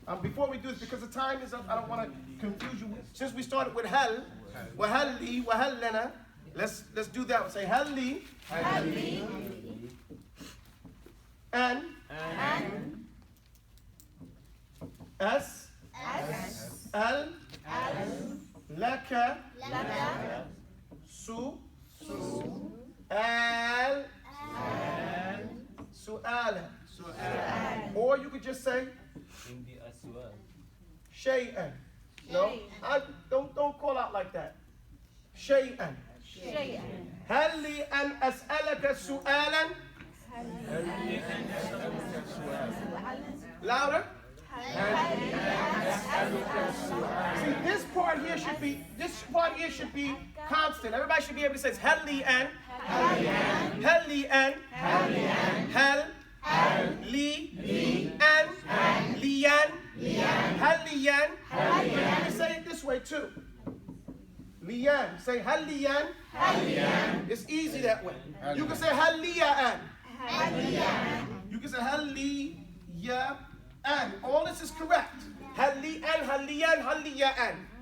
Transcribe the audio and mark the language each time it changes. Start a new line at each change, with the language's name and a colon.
English: Before we do this, because the time is up, I don't want to confuse you. Since we started with
Arabic: hal, wa halli, wa hallana,
English: let's do that one. Say halli, and
Arabic: as al laka su al su'ala.
English: Or you could just say shay'an. No, don't call out like that.
Arabic: Shay'an. هل لي أن أسألك سؤالا؟
English: Louder. See, this part here should be constant. Everybody should be able to say
Arabic: هل لي أن هل لي أن هل لي أن ليان هل ليان.
English: You can say it this way too. Liyan. Say
Arabic: hal liyan.
English: It's easy that way. You can say
Arabic: hal liyan.
English: You can say hal liyan. All this is correct.
Arabic: Hal liyan, hal liyan, hal liyan.